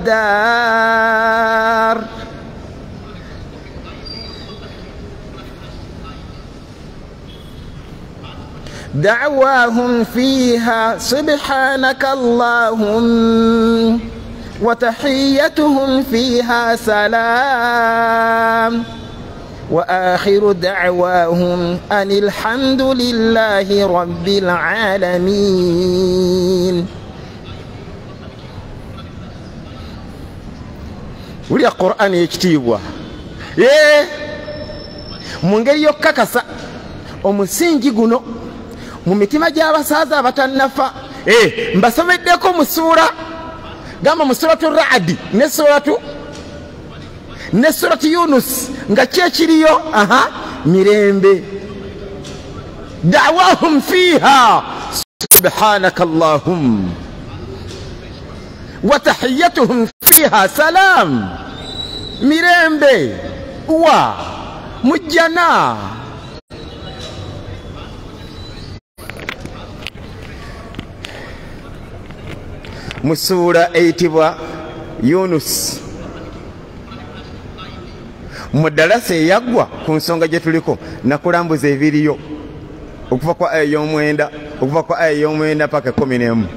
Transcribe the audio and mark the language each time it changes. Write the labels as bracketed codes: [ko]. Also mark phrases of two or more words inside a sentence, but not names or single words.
[ar] الدار دعواهم فيها سبحانك اللهم وتحيتهم فيها سلام وآخر دعواهم أن الحمد لله رب العالمين. ولي القرآن يكتبوا [lg] mungeri yokakasa omusingi guno mu mitima gy'abasaaza abatannafa mbasomeddeko mu ssuura gamba mu suratu Ra'd ne suratu Yunus nga kyekiriyo mirembe [ar] دعواهم فيها سبحانك اللهم وتحيتهم فيها سلام [lg] mirembe wa mujjana mu ssuura eyitibwa Yunus mu ddalasa eyaggwa ku nsonga gye tuliko nakulambuza ebiriyo okuva kwa aya y'omwenda paka 11